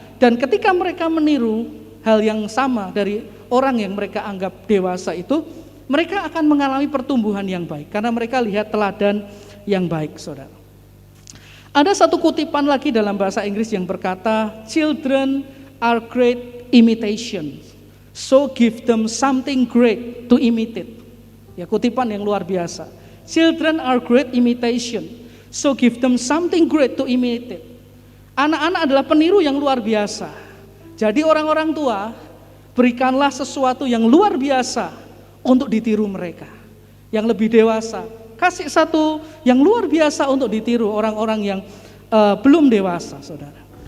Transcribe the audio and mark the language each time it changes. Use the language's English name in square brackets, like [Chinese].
[Indonesian] Dan ketika mereka meniru hal yang sama dari orang yang mereka anggap dewasa itu, mereka akan mengalami pertumbuhan yang baik karena mereka lihat teladan yang baik, saudara. Ada satu kutipan lagi dalam bahasa Inggris yang berkata, [English] "Children are great imitation, so give them something great to imitate." [Indonesian] Ya, kutipan yang luar biasa. [English] Children are great imitation, so give them something great to imitate. [Indonesian] Anak-anak adalah peniru yang luar biasa. Jadi orang-orang tua, berikanlah sesuatu yang luar biasa untuk ditiru mereka. Yang lebih dewasa, kasih satu yang luar biasa untuk ditiru orang-orang yang belum dewasa, saudara.